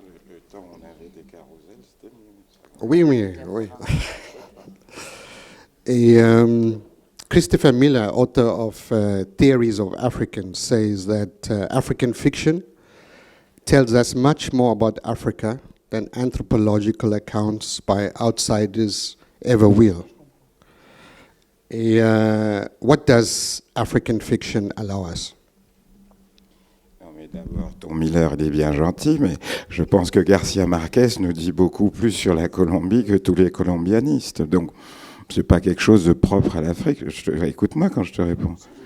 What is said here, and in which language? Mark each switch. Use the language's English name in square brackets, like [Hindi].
[French] Le temps où on avait des carrousels, c'était mieux. Oui. [English] Et Christopher Miller, author of Theories of Africans, says that African fiction tells us much more about Africa than anthropological accounts by outsiders ever will. Et what does African fiction allow us? [French] Non, mais d'abord, ton Miller, il est bien gentil, mais je pense que Garcia Marquez nous dit beaucoup plus sur la Colombie que tous les colombianistes. Donc, c'est pas quelque chose de propre à l'Afrique. Écoute-moi quand je te réponds.